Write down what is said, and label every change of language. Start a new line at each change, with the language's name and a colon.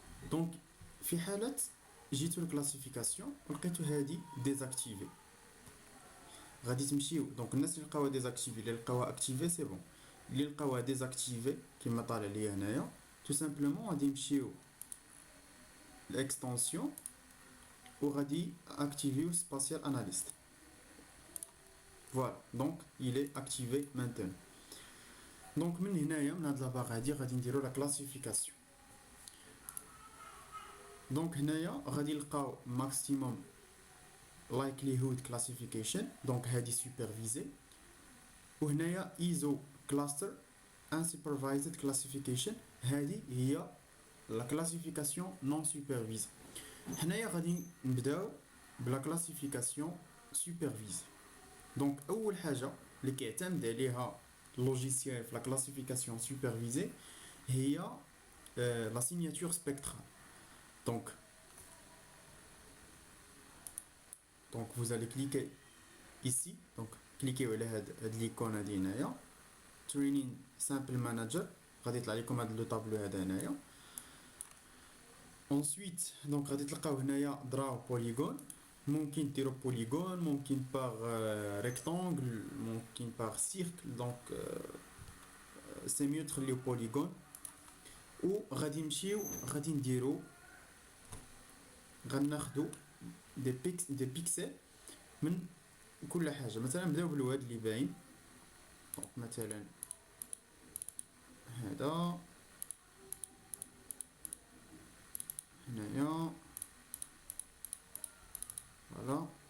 Arabic: دونك في حالة جيتو الكلاسيفيكاسيون ولقيتو هادي ديزاكتيفي، غادي تمشيو دونك الناس اللي لقاوها ديزاكتيفي اللي لقاوها اكتيفي سي بون، اللي لقاوها ديزاكتيفي كما طالع ليا هنايا تو سامبلومون غادي نمشيو الاكستنسيون وغادي اكتيفيو سباتيال اناليست.
French: فوالا دونك il est activé maintenant.
Arabic: دونك من هنايا من هاد لاباغ هادي غادي نديرو لا كلاسيفيكاسيون. دونك هنايا غادي نلقاو ماكسيموم likelihood classification، دونك هادي سوبرفيزي، وهنايا ايزو كلاستر unsupervised classification، هادي هي لا كلاسيفيكاسيون نون سوبرفيزي. هنايا غادي نبداو بلا كلاسيفيكاسيون سوبرفيزي. دونك اول حاجه اللي كيعتمد عليها اللوجيسيال في لا كلاسيفيكاسيون سوبرفيزي هي لا سيغناتور سبيكترال.
French: Donc vous allez cliquer ici, donc cliquez
Arabic: على هاد l'icône هادي هنايا Training Sample Manager، غادي يطلع لكم هاد لو طابلو هذا هنايا.
French: ensuite donc
Arabic: غادي تلقاو هنايا
French: draw polygon،
Arabic: ممكن ديروا
French: polygon، ممكن par rectangle، ممكن par cercle، donc c'est mieux تخليو polygon.
Arabic: وغادي نمشيو غادي نديرو غناخدو دي بيكسل من كل حاجه. مثلا نبداو بالواد اللي باين، مثلا هذا هنايا فوالا.